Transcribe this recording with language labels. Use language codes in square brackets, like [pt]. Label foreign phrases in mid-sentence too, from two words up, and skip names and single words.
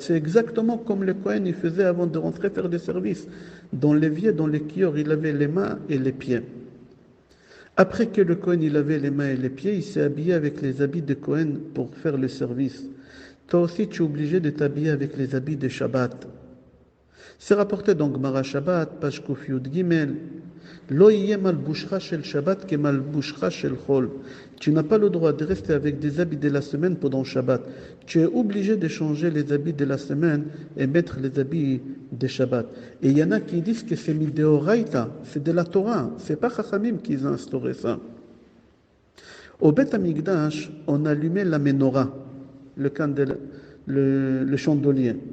[fr] C'est exactement comme le Kohen il faisait avant de rentrer faire des services. Dans l'évier, dans les kior, il lavait les mains et les pieds. Après que le Kohen il lavait les mains et les pieds, il s'est habillé avec les habits de Kohen pour faire le service. Toi aussi, tu es obligé de t'habiller avec les habits de Shabbat. C'est rapporté dans Gemara Shabbat, page [he] קוף יוד גימל. לא יהא מלבושך של שבת כ מלבושך של חול. [fr] Tu n'as pas le droit de rester avec des habits de la semaine pendant Shabbat. Tu es obligé de changer les habits de la semaine et mettre les habits de Shabbat. Et il y en a qui disent que c'est mideoraita, c'est de la Torah. C'est pas Chachamim qui ont instauré ça. Au [he] בית המקדש, [fr] on allumait la menorah, le chandelier.